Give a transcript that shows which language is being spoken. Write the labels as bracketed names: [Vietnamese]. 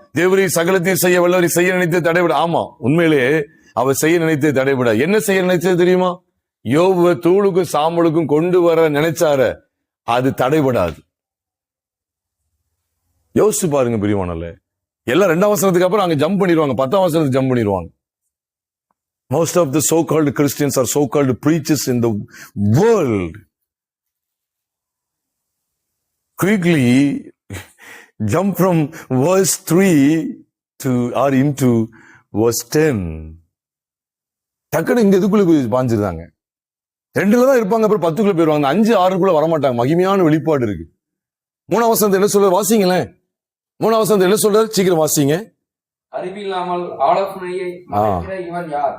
[Tamil] தேவரீர் சகலத்தையும் செய்ய வல்லவர், செய்ய நினைத்து தடைபட. ஆமா, உண்மையிலே அவர் செய்ய நினைத்து தடைபட. என்ன செய்ய நினைச்சது தெரியுமா? யோபுவை தூளுக்கும் சாம்பலுக்கும் கொண்டு வர நினைச்சார, அது தடைபடாது. யோசிச்சு பாருங்க பிரியமானல்ல. எல்லாம் 2ஆம் வசனத்துக்கு அப்புறம் அங்க ஜம்ப் பண்ணிடுவாங்க, 10ஆம் வசனத்துக்கு ஜம்ப் பண்ணிடுவாங்க. [English] Most of the so-called Christians or so-called preachers in the world quickly jump from verse 3 or into verse 10. [Tamil] டக்குனு இங்க இதுக்குள்ள போய் பாஞ்சிருந்தாங்க. 2ல தான் இருப்பாங்க, அப்புறம் 10க்குள்ள போயிருவாங்க. 5, 6க்குள்ள வரமாட்டாங்க. மகிமையான வெளிப்பாடு இருக்கு. 3ஆம் வசனத்தை என்ன சொல்ற? வாசிங்களேன். 3ஆம் வசனத்தை என்ன சொல்றாரு? சீக்கிரம் வாசிங்க. அறிவில்லாமல் ஆலோசனையை மறைக்கிற இவன் யார்?